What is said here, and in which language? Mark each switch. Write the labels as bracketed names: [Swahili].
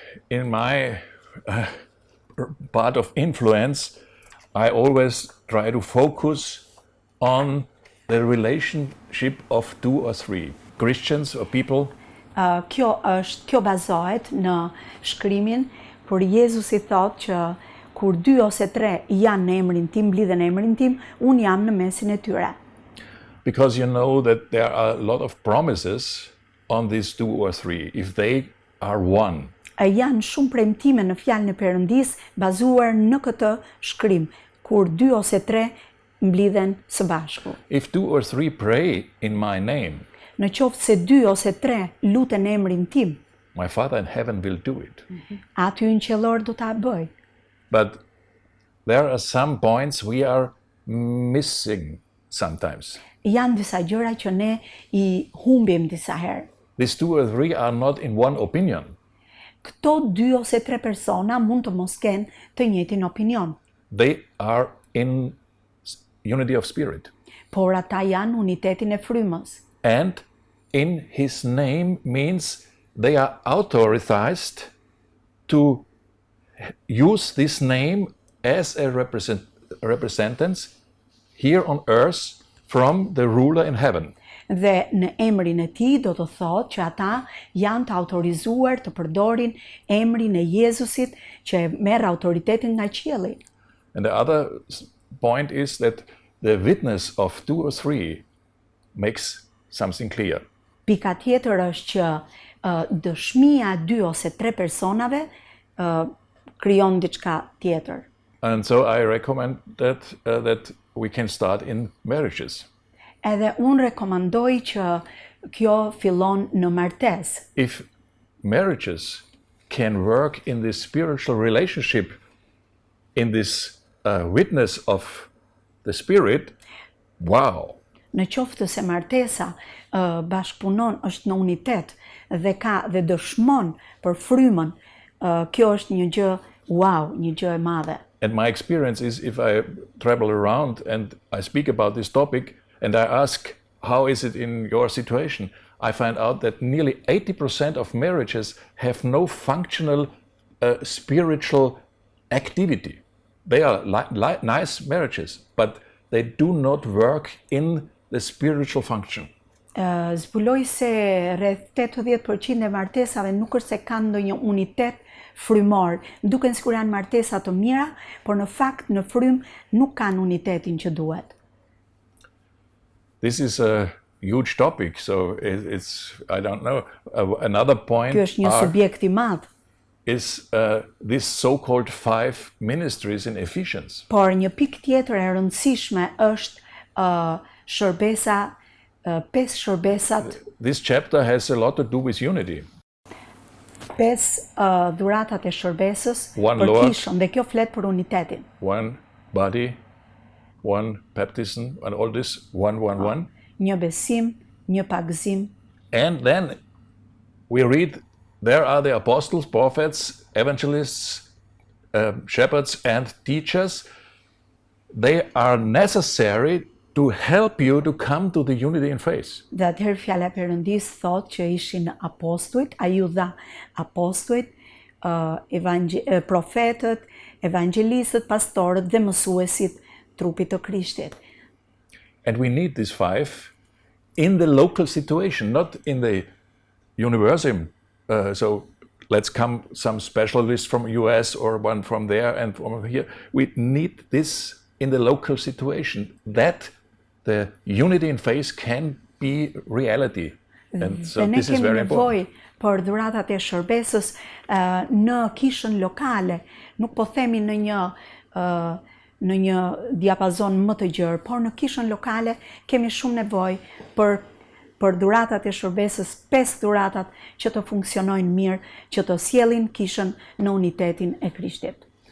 [English] In my part of influence, I always try to focus on the relationship of two or three Christians or people. [Albanian] Kjo bazohet në shkrimin, por Jezusi thotë që kur 2 ose 3 janë në emrin tim, mblidhen në emrin tim, unë jam në mesin e tyre. [English] Because you know that there are a lot of promises on these 2 or 3 if they are one. [Albanian] Janë shumë premtime në fjalën e Perëndis bazuar në këtë shkrim, kur 2 ose 3 mblidhen së bashku. [English] If 2 or 3 pray in my name, [Albanian] Në qoftë se 2 ose 3 luten në emrin tim, [English] my Father in heaven will do it. [Albanian] aty në qellor do ta bëj. [English] But there are some points we are missing sometimes. [Albanian] Janë disa gjëra që ne i humbim disa herë. [English] These 2 or 3 are not in one opinion. [Albanian] Këto 2 ose 3 persona mund të mos kenë të njëjtin opinion, [English] They are in unity of spirit. [Albanian] por ata janë unitetin e frymës. [English] And in his name means they are authorized to use this name as a representance here on earth from the ruler in heaven. [Albanian] Dhe në emrin e tij do të thotë që ata janë të autorizuar të përdorin emrin e Jezusit që merr autoritetin nga qielli. [English] And the other point is that the witness of 2 or 3 makes something clear. [Albanian] Pika tjetër është që dëshmia e 2 ose 3 personave krijon diçka tjetër. [English] And so I recommend that we can start in marriages. [Albanian] Edhe unë rekomandoj që kjo fillon në martesë. [English] If marriages can work in this spiritual relationship, in this witness of the Spirit, wow! [Albanian] Në qoftë se martesa bashkëpunon, është në unitet dhe ka dhe dëshmon për frymën, kjo është një gjë wow, një gjë e madhe. [English] And my experience is if I travel around and I speak about this topic and I ask, how is it in your situation? I find out that nearly 80% of marriages have no functional spiritual activity. They are nice marriages, but they do not work in the spiritual function. [Albanian] zbuloi se rreth 80% e martesave nuk është se kanë ndonjë unitet frymor, duken sikur janë martesa të mira, por në fakt në frym nuk kanë unitetin që duhet. [English] This is a huge topic, so it's I don't know. Another point [Albanian] Ky është një subjekt i madh. [English] Is this so-called 5 ministries in Ephesians. [Albanian] Por një pikë tjetër e rëndësishme është shërbesa, 5 shërbesat. [English] This chapter has a lot to do with unity. [Albanian] 5 dhuratat e shërbesës [English] One [Albanian] për [English] Lord, [Albanian] kishën, dhe kjo flet për unitetin. [English] one body, one baptism, and all this, one. [Albanian] Një besim, një pagëzim. [English] And then we read, there are the apostles, prophets, evangelists, shepherds, and teachers. They are necessary to help you to come to the unity in faith. [Albanian] Dhe atëherë fjala e Perëndis thotë që ishin apostujt, ai u dha apostujt, profetët, evangelistët, pastorët dhe mësuesit trupit të Krishtit. [English] And we need these 5 in the local situation, not in the universum. So let's come some specialists from US or one from there and from here. We need this in the local situation, that the unity in faith can be reality. And so this is very important. [Albanian] Dhe ne kemi nevojë për dhuratat e shërbesës në kishën lokale, nuk po themi në një diapazon më të gjerë, por në kishën lokale kemi shumë nevojë për dhuratat e shërbesës, 5 dhuratat që të funksionojnë mirë, që të sjellin kishën në unitetin e Krishtit.